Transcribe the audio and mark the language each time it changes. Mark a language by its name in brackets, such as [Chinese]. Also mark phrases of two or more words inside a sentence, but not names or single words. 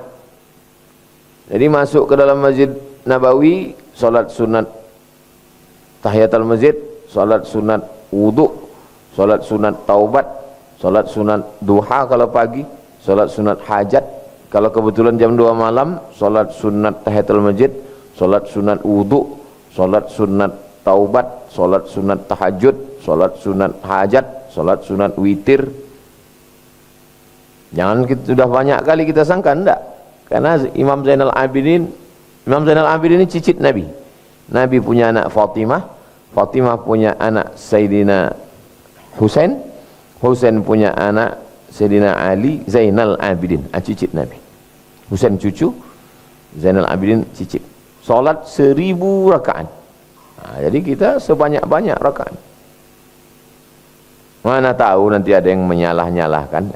[Malay] Jadi masuk ke dalam Masjid Nabawi, solat sunat tahiyatul masjid, solat sunat wudu, solat sunat taubat, solat sunat duha kalau pagi, solat sunat hajat kalau kebetulan jam 2 malam, solat sunat tahiyatul masjid, solat sunat wudu, solat sunat taubat, solat sunat tahajud, solat sunat hajat, solat sunat witir. Jangan kita, sudah banyak kali kita sangka, enggak. Karena Imam Zainal Abidin ini cicit Nabi. Nabi punya anak Fatimah, Fatimah punya anak Sayyidina Husain, Husain punya anak Sayyidina Ali, Zainal Abidin, cicit Nabi. Husain cucu, Zainal Abidin cicit. Salat 1000 rakaat. Jadi kita sebanyak-banyak rakaat. Mana tahu nanti ada yang menyalah-nyalahkan.